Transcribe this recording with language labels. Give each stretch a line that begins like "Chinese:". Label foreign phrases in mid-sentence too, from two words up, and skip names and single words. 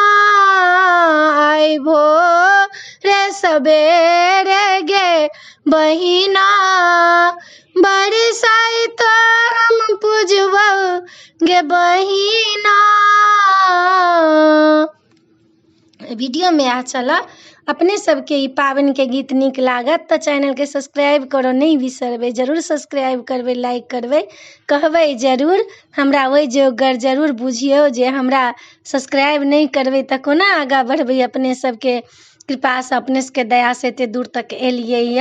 Maithili: आइ भोरे सबेरे गे बहिना बरसाइतो हम पूजबौ गे बहिना। वीडियो में अच्छा लगा अपने सबके ई पाबनि के गीत नीक लागत तऽ चैनल के सब्सक्राइब करऽ नहीं बिसरबै। जरूर सब्सक्राइब करबै, लाइक करबै, कहबै जरूर। हमरा ओहि जोगर जरूर बुझियौ जे हमरा सब्सक्राइब नहीं करबै तऽ कोना आगाँ बढ़बै। अपने सबके कृपासँ अपने सबके दयासँ एते दूर तक एलियै यऽ।